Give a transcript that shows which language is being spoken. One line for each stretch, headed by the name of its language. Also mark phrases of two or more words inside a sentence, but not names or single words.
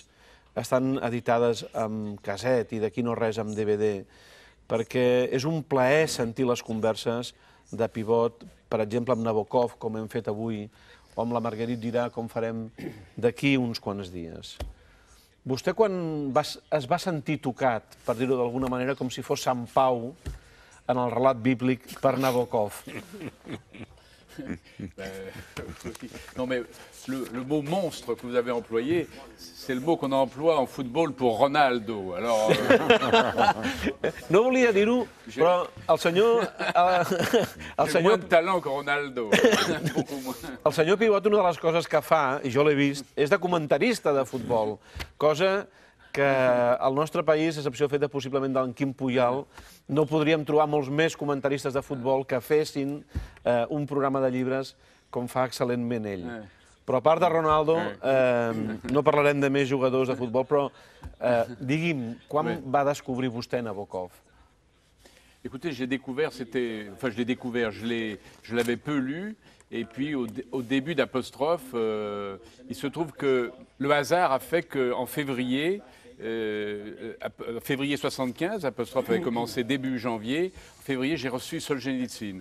Catalan: Estan editades amb casset i d'aquí no res amb DVD, perquè és un plaer sentir les converses de Pivot, per exemple, amb Nabokov, com hem fet avui, o amb la Marguerite Duras, com farem d'aquí uns quants dies. Vostè, quan es va sentir tocat, per dir-ho d'alguna manera, com si fos Sant Pau, en el relat bíblic, per Nabokov?
French: Non, mais le mot monstre que vous avez employé, c'est le mot qu'on emploie en football pour Ronaldo. Alors,
Catalan: no volia dir-ho, però el senyor...
French: J'ai moins de talent que Ronaldo.
Catalan: El senyor Pivot, una de les coses que fa, i jo l'he vist, és de comentarista de futbol, cosa que al nostre país, a excepció feta possiblement d'en Quim Puyal, no podríem trobar molts més comentaristes de futbol que fessin un programa de llibres com fa excel·lentment ell. Però a part de Ronaldo, no parlarem de més jugadors de futbol, però digui'm, quan va descobrir vostè Nabokov?
French: Écoutez, j'ai découvert, enfin je l'ai découvert, je l'avais peu lu, et puis au début d'Apostrophe, il se trouve que le hasard a fait qu'en février 75, Apostrophe avait commencé début janvier, en février j'ai reçu Solzhenitsyn.